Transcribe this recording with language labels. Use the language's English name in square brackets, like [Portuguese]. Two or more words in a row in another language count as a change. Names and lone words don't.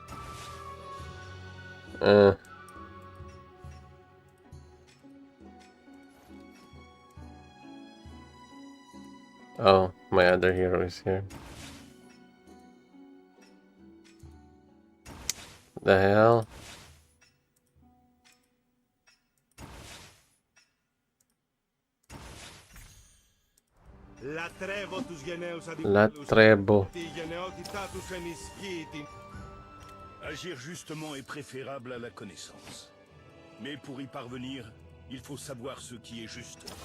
[English] Oh, my other hero is here. The hell? Latrebo. [French] Agir justement est préférable à la connaissance. Mais pour y parvenir, il faut savoir ce qui est juste.